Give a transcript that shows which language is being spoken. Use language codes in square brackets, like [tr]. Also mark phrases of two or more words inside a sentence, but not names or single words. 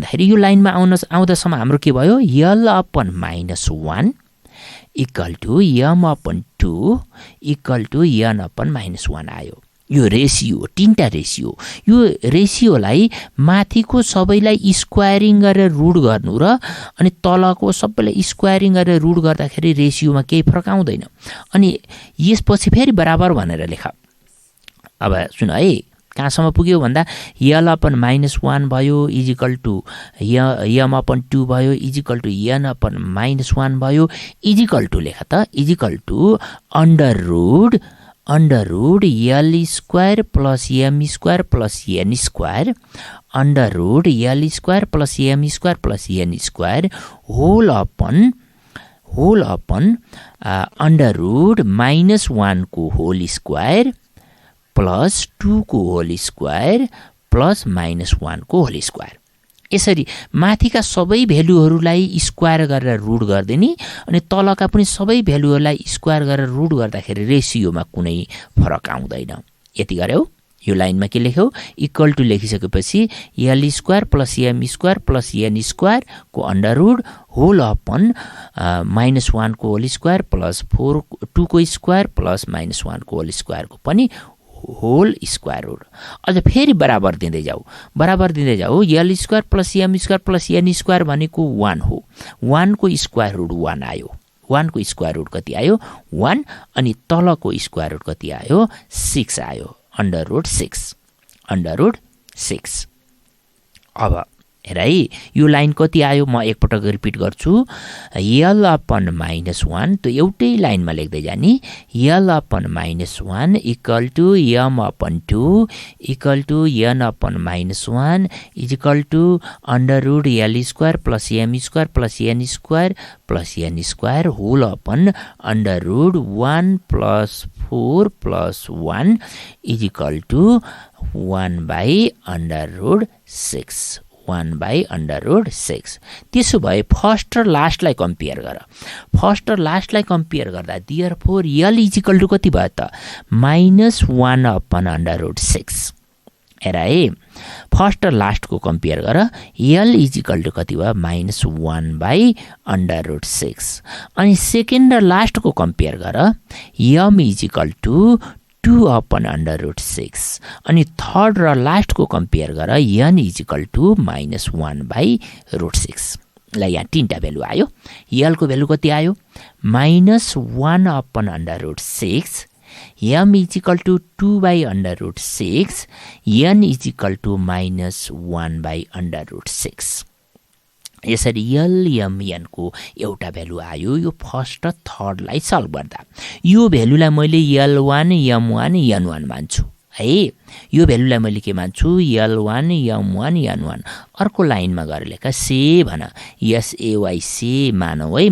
[ne] भन्दाखेरि यो लाइनमा आउँदासम्म हाम्रो के भयो [en] L upon -1 equal to M upon 2 equal to N upon -1 [ne] आयो यो रेसियो तीनटा रेसियो यो रेसियोलाई माथिको सबैलाई स्क्वायरिङ गरेर रुट गर्नु र अनि तलको सबैलाई स्क्वायरिङ गरेर रुट गर्दाखेरि रेसियोमा केही फरक आउँदैन अनि यसपछि फेरि बराबर भनेर लेख अब सुन है कहाँसम्म पुग्यो भन्दा [en] L upon -1 [ne] भयो [en] equal to M upon 2 [ne] भयो [en] equal to N upon -1 [ne] भयो [en] equal to [ne] लेख त [en] equal to under root L square plus M square plus N square under root L square plus M square plus N square whole upon under root -1 [ne] को [en] whole square plus 2 [ne] को [en] whole square plus -1 [ne] को [en] whole square [ne] यसरी माथिका सबै भ्यालुहरूलाई स्क्वायर गरेर रुट गर्दिने अनि तलका पनि सबै भ्यालुहरूलाई स्क्वायर गरेर रुट गर्दाखेरि रेसियोमा कुनै फरक आउँदैन यति गर्यौ यो लाइनमा के लेख्यौ [en] equal to [ne] लेखिसकेपछि [en] L square plus M square plus N square [ne] को [en] under root whole upon -1 को whole square plus 2 को square plus -1 को whole square को [ne] पनि [en] whole square root [ne] अझ फेरि बराबर दिँदै जाऊ [en] L square plus M square plus N square [ne] भनेको 1 हो 1 को [en] square root [ne] 1 आयो 1 को [en] square root [ne] कति आयो 1 अनि तलको [en] square root [ne] कति आयो 6 आयो [en] under root 6 [ne] अब हेर है, यो लाइन कति आयो म एकपटक रिपिट गर्छु। [en] L upon -1 [ne] त्यो एउटै लाइनमा लेख्दै जाने। [en] L upon -1 equal to M upon 2 equal to n upon -1 is equal to under root l square plus m square plus n square plus n square whole upon under root 1 plus 4 plus 1 is equal to 1 by under root 6. 1 by under root 6. [ne] त्यसो भए फर्स्ट र लास्टलाई कम्पेयर गर। फर्स्ट र लास्टलाई कम्पेयर गर्दा [en] therefore L is equal to [ne] कति भयो त -1 [en] upon under root 6. [ne] हेर है, फर्स्ट र लास्टको कम्पेयर गर। [en] L is equal to [ne] कति भयो [en] -1 by under root 6. [ne] अनि सेकेन्ड र लास्टको कम्पेयर गर। [en] M is equal to 2 upon under root 6. [ne] अनि थर्ड र लास्टको कम्पेयर गर। [en] n is equal to -1 by root 6. [ne] ल यहाँ तीनटा भ्यालु आयो। यल को भ्यालु कति आयो -1 [en] upon under root 6. m is equal to 2 by under root 6. n is equal to -1 by under root 6. [ne] यसरी यल एम एन को एउटा भ्यालु आयो। यो फर्स्ट र थर्डलाई सल्भ गर्दा यो भ्यालुलाई मैले L1 M1 N1 मान्छु है। यो भ्यालुलाई मैले के मान्छु L1 M1 N1। अर्को लाइनमा गएर लेख से भन SAY से मानौ है।